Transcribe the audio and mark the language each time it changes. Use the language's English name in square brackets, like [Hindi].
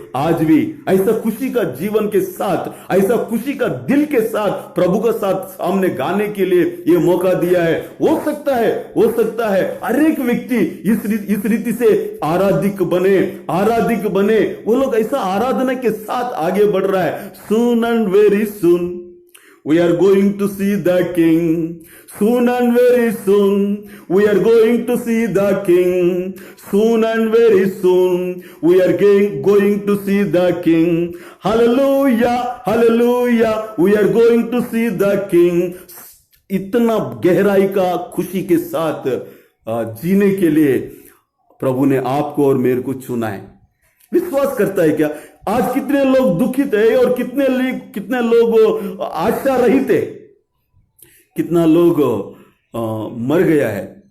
[Hindi] आज भी ऐसा खुशी का जीवन के साथ, ऐसा खुशी का दिल के साथ प्रभु का साथ सामने गाने के लिए ये मौका दिया है। हो सकता है हर एक व्यक्ति इस रीति से आराधिक बने। वो लोग ऐसा आराधना के साथ आगे बढ़ रहा है। [English] Soon and very soon we are going to see the King. Soon and very soon we are going to see the King. Soon and very soon we are going to see the King. Hallelujah, hallelujah, we are going to see the King. [Hindi] इतना गहराई का खुशी के साथ जीने के लिए प्रभु ने आपको और मेरे को चुना है। विश्वास करता है क्या? आज कितने लोग दुखित है और कितने लोग आशा रहित है, कितना लोग मर गया है।